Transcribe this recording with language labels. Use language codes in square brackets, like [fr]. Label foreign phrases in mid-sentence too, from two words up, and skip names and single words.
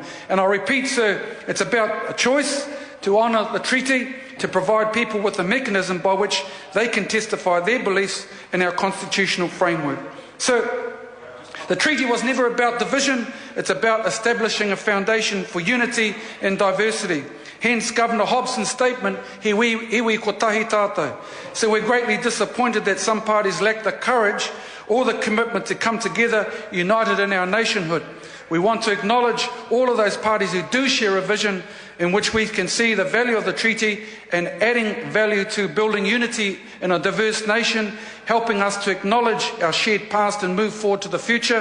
[en] And I repeat, sir, it's about a choice to honour the treaty, to provide people with a mechanism by which they can testify their beliefs in our constitutional framework. So, the treaty was never about division, it's about establishing a foundation for unity and diversity. Hence Governor Hobson's statement, [mi] iwi ko tahi tātou. [en] So we're greatly disappointed that some parties lack the courage all the commitment to come together united in our nationhood. We want to acknowledge all of those parties who do share a vision in which we can see the value of the treaty and adding value to building unity in a diverse nation, helping us to acknowledge our shared past and move forward to the future.